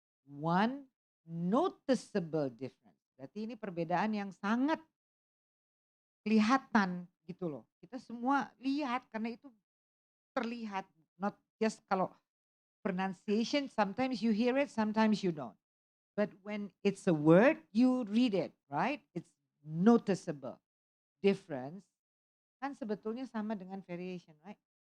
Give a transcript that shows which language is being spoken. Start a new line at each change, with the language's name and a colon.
English: One noticeable difference.
Indonesian: Berarti ini perbedaan yang sangat kelihatan gitu loh. Kita semua lihat karena itu terlihat.
English: Not just kalau pronunciation, sometimes you hear it, sometimes you don't. But when it's a word, you read it, right? It's noticeable. Difference
Indonesian: kan sebetulnya sama dengan
English: variation, right?